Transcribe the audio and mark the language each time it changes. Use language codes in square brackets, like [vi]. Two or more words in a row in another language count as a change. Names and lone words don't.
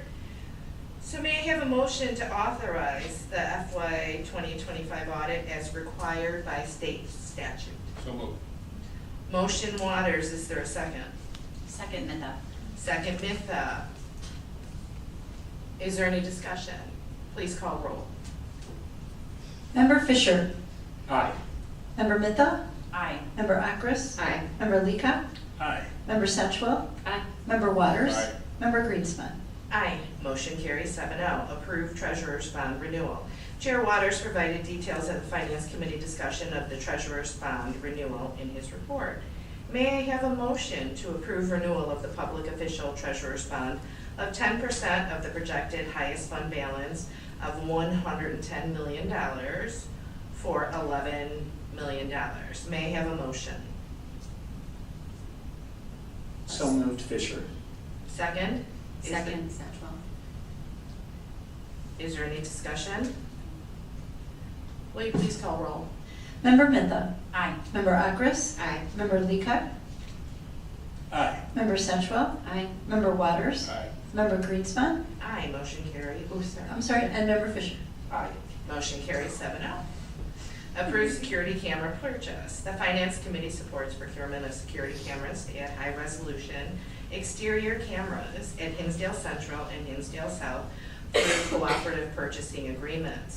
[en] So may I have a motion to authorize the FY 2025 audit as required by state statute? So moved. Motion Waters, is there a second? Second, Mitha. Second Mitha. Is there any discussion? Please call roll. Member Fisher? Aye. Member Mitha? Aye. Member Akris? Aye. Member Leka? Aye. Member Setchwell? Aye. Member Waters? Aye. Member Greenspan? Aye. Motion carries 7-0. Approve treasurer's bond renewal. Chair Waters provided details of the Finance Committee discussion of the treasurer's bond renewal in his report. May I have a motion to approve renewal of the public official treasurer's bond of 10% of the projected highest fund balance of $110 million for $11 million. May I have a motion? So moved, Fisher. Second? Second, Satchwell. Is there any discussion? Will you please call roll? Member Mitha? Aye. Member Akris? Aye. Member Leka? Aye. Member Setchwell? Aye. Member Waters? Aye. Member Greenspan? Aye, motion carries. Oh, sorry. I'm sorry, and Member Fisher? Aye. Motion carries 7-0. Approve security camera purchase. The Finance Committee supports procurement of security cameras at high resolution exterior cameras at Hinsdale Central and Hinsdale South through cooperative purchasing agreements.